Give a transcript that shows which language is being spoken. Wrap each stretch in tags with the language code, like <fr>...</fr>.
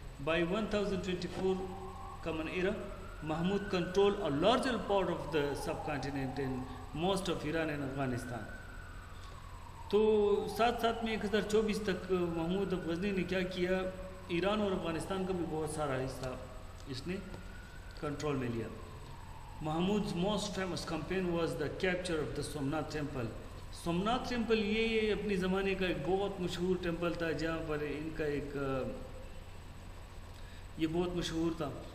<en>By 1024 common era Mahmud control a larger part of the subcontinent and most of Iran and Afghanistan.</en> <ur>تو ساتھ ساتھ میں 1024 تک محمود غزنی نے کیا کیا، ایران اور افغانستان کا بھی بہت سارا حصہ اس نے کنٹرول میں لیا.</ur> <en>Mahmud's most famous campaign was the capture of the Somnath temple.</en> <ur>Somnath temple یہ اپنی زمانے کا ایک بہت مشہور ٹیمپل تھا، جہاں پر ان کا ایک یہ بہت مشہور تھا.</ur>